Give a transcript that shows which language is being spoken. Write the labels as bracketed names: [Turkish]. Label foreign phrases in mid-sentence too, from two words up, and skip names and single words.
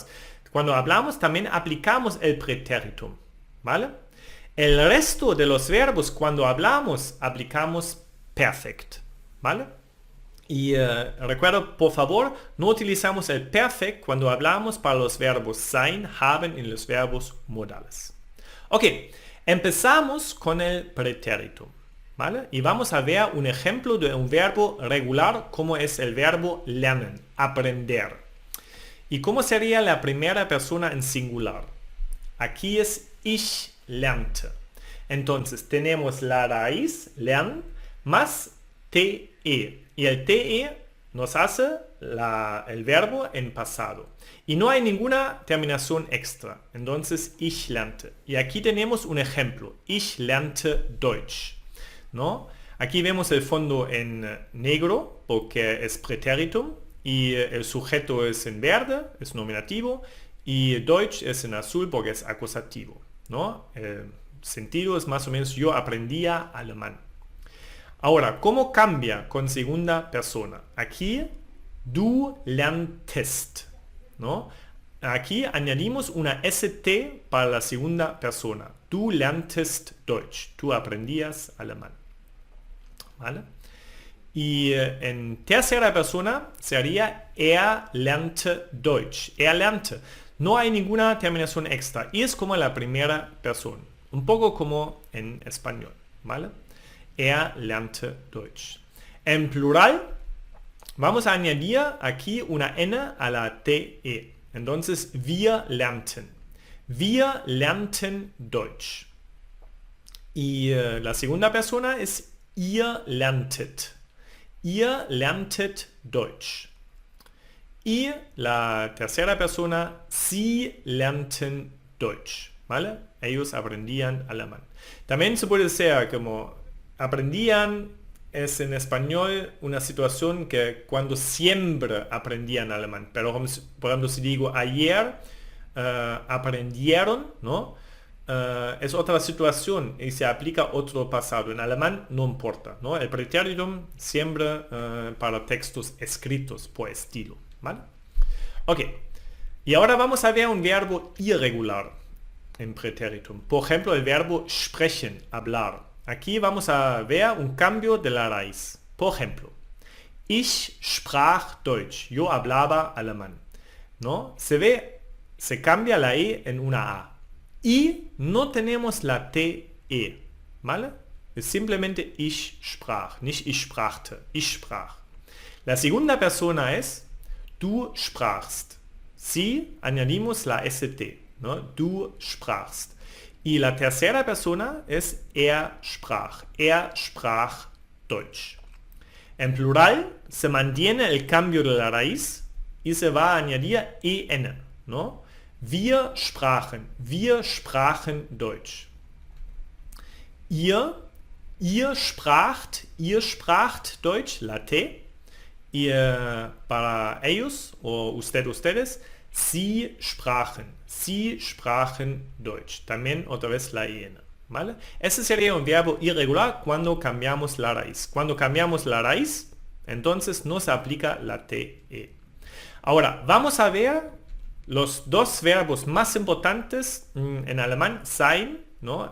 [Spanish] Cuando hablamos también aplicamos el pretéritum, ¿vale? El resto de los verbos cuando hablamos aplicamos perfect, ¿vale? Y recuerda, por favor, no utilizamos el perfect cuando hablamos para los verbos [German] sein, haben [Spanish] y los verbos modales. Ok, empezamos con el pretérito, ¿vale? Y vamos a ver un ejemplo de un verbo regular como es el verbo lernen, aprender. ¿Y cómo sería la primera persona en singular? Aquí es [German] ich lernte. [Spanish] Entonces tenemos la raíz, lernen, más te. Y el te nos hace el verbo en pasado. Y no hay ninguna terminación extra. Entonces [German] ich lernte. [Spanish] Y aquí tenemos un ejemplo. [German] Ich lernte Deutsch. [Spanish] ¿No? Aquí vemos el fondo en negro porque es pretéritum. Y el sujeto es en verde, es nominativo. Y Deutsch es en azul porque es acusativo, ¿no? El sentido es más o menos yo aprendía alemán. Ahora, ¿cómo cambia con segunda persona? Aquí, [German] du lerntest, [Spanish] ¿no? Aquí añadimos una st para la segunda persona. [German] Du lerntest Deutsch. [Spanish] Tú aprendías alemán, ¿vale? Y en tercera persona sería [German] lernte Deutsch. Lernte. [Spanish] No hay ninguna terminación extra. Y es como la primera persona. Un poco como en español. ¿Vale? [German] Lernte Deutsch. [Spanish] En plural, vamos a añadir aquí una n a la te. Entonces, [German] wir lernten. Wir lernten Deutsch. [Spanish] Y la segunda persona es [German] ihr lerntet. Ihr lerntet Deutsch. [Spanish] Y la tercera persona, [German] sie lernten Deutsch, [Spanish] ¿vale? Ellos aprendían alemán. También se puede decir como aprendían es en español una situación que cuando siempre aprendían alemán. Pero por ejemplo si digo ayer aprendieron, ¿no? Es otra situación y se aplica otro pasado. En alemán no importa, ¿no? El pretéritum siempre para textos escritos por estilo, ¿vale? Ok, y ahora vamos a ver un verbo irregular en pretéritum. Por ejemplo, el verbo sprechen, hablar. Aquí vamos a ver un cambio de la raíz. Por ejemplo, [German] ich sprach Deutsch. [Spanish] Yo hablaba alemán, ¿no? Se cambia la E en una A. Y no tenemos la TE, ¿vale? Es simplemente [German] ich sprach, nicht ich sprachte, ich sprach. [Spanish] La segunda persona es [German] du sprachst. [Spanish] Sí, añadimos la ST, ¿no? [German] Du sprachst. [Spanish] Y la tercera persona es [German] sprach Deutsch. [Spanish] En plural se mantiene el cambio de la raíz y se va a añadir EN, ¿no? [German] Wir sprachen Deutsch. Ihr spracht Deutsch, [Spanish] la T. Y para ellos, o ustedes, [German] sie sprachen Deutsch. [Spanish] También otra vez la IN. ¿vale? Ese sería un verbo irregular cuando cambiamos la raíz. Cuando cambiamos la raíz, entonces no se aplica la TE. Ahora, vamos a ver los dos verbos más importantes en alemán, sein, ¿no?